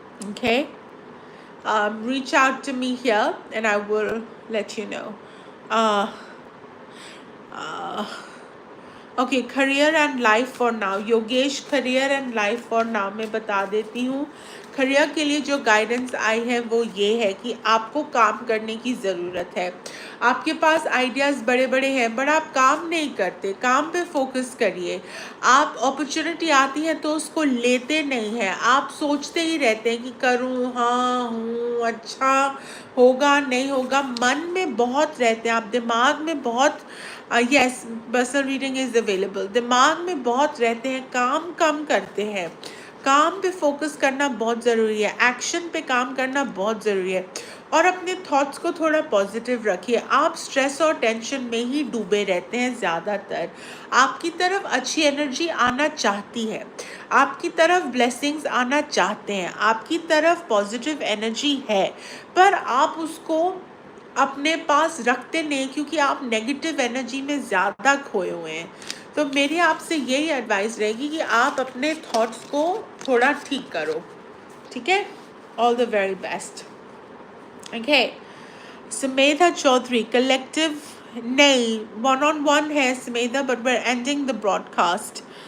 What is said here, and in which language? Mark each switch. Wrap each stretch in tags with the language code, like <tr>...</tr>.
<en>Okay? Reach out to me here and I will let you know. Uh, uh, okay, career and life for now. Yogesh, career and life for now</en> <hi>मैं बता देती हूँ. Career के लिए जो guidance आई है वो ये है कि आपको काम करने की ज़रूरत है. आपके पास आइडियाज़ बड़े बड़े हैं बट आप काम नहीं करते. काम पे फोकस करिए. आप अपॉर्चुनिटी आती है तो उसको लेते नहीं हैं. आप सोचते ही रहते हैं कि करूँ, हाँ हूँ, अच्छा होगा नहीं होगा. मन में बहुत रहते हैं आप. दिमाग में बहुत</hi> <en>yes, personal reading is available.</en> <hi>दिमाग में बहुत रहते हैं, काम कम करते हैं. काम पे फोकस करना बहुत ज़रूरी है. एक्शन पे काम करना बहुत ज़रूरी है. और अपने थॉट्स को थोड़ा पॉजिटिव रखिए. आप स्ट्रेस और टेंशन में ही डूबे रहते हैं ज़्यादातर. आपकी तरफ अच्छी एनर्जी आना चाहती है. आपकी तरफ ब्लेसिंग्स आना चाहते हैं. आपकी तरफ पॉजिटिव एनर्जी है. पर आप उसको अपने पास रखते नहीं क्योंकि आप नेगेटिव एनर्जी में ज़्यादा खोए हुए हैं. तो मेरी आपसे यही एडवाइस रहेगी कि आप अपने थॉट्स को थोड़ा ठीक करो. ठीक है? All the very best. Okay.</hi> <en>Sumedha Chaudhary,</en> <hi>collective नहीं,</hi> <en>one-on-one है Sumedha, but we're ending the broadcast.</en>